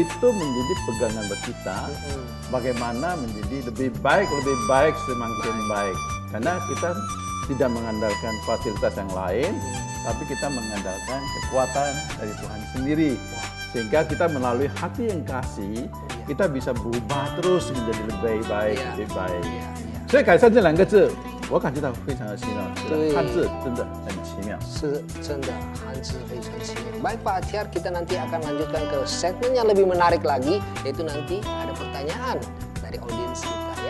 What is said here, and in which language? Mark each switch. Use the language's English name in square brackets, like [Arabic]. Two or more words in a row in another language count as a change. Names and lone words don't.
[Indonesian] itu menjadi pegangan buat kita. Bagaimana menjadi lebih baik semakin baik. Karena kita tidak mengandalkan fasilitas yang lain, tapi kita mengandalkan kekuatan dari Tuhan sendiri. Sehingga kita melalui hati yang kasih, kita bisa berubah terus menjadi lebih baik, Iya. lebih baik. ， [Chinese] 所以改善这两个字，我感觉到非常的奇妙。对汉字真的很奇妙。是真的，汉字非常奇妙。 [Indonesian] Baik Pak Atiar, kita nanti akan lanjutkan ke segmen yang lebih menarik lagi, yaitu nanti ada pertanyaan dari audiens kita ya.